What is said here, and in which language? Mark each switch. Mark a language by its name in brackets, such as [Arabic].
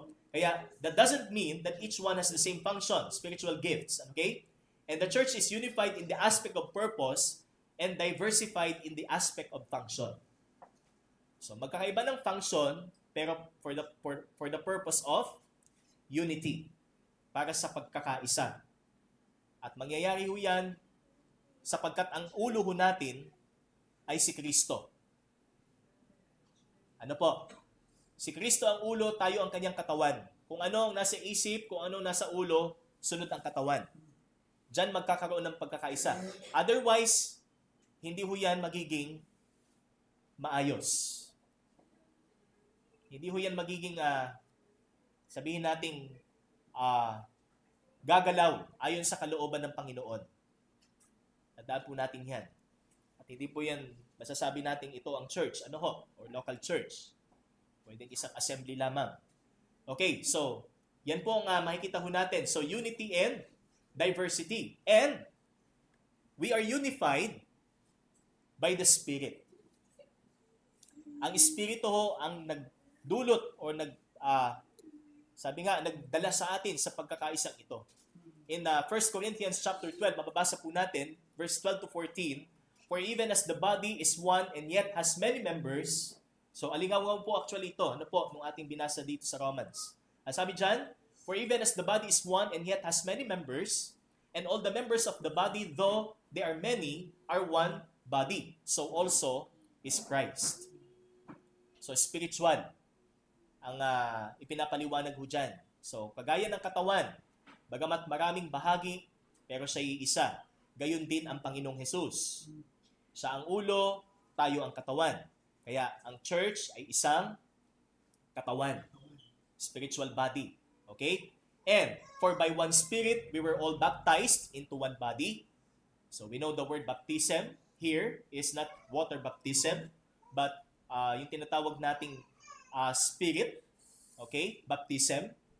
[English] Kaya, that doesn't mean that each one has the same function, spiritual gifts, okay? And the church is unified in the aspect of purpose and diversified in the aspect of function. [Filipino] So, magkakaiba ng function, pero [English] for the purpose of unity, [Filipino] para sa pagkakaisa. At mangyayari ho yan sapagkat ang ulo ho natin ay si Kristo. Ano po? Si Kristo ang ulo, tayo ang kanyang katawan. Kung ano ang nasa isip, kung ano ang nasa ulo, sunod ang katawan. Diyan magkakaroon ng pagkakaisa. Otherwise, hindi ho yan magiging maayos. Hindi ho yan magiging, sabihin nating, gagalaw ayon sa kalooban ng Panginoon. Tandaan po natin yan. At hindi po yan masasabi natin ito ang church, ano ho, or local church. Pwedeng isang assembly lamang. Okay, so, yan po ang makikita ho natin. [English] So, unity and diversity. And, we are unified by the Spirit. [Filipino] Ang Espiritu ho ang nagdulot o sabi nga, nagdala sa atin sa pagkakaisang ito. In 1 Corinthians chapter 12, mababasa po natin, verse 12 to 14, [English] for even as the body is one and yet has many members, [Filipino] so alingaw po actually ito, ano po, nung ating binasa dito sa Romans. Ang sabi dyan, [English] for even as the body is one and yet has many members, and all the members of the body, though they are many, are one body. So also is Christ. [Filipino] So spiritual ang ipinapaliwanag ho dyan. So kagaya ng katawan, bagamat maraming bahagi, pero siya ay isa. Gayon din ang Panginoong Hesus. Siya ang ulo, tayo ang katawan. Kaya ang church ay isang katawan. [English] Spiritual body. Okay? And, for by one Spirit, we were all baptized into one body. So, we know the word baptism here is not water baptism, but [Filipino] yung tinatawag nating [English] Spirit, okay? Baptism.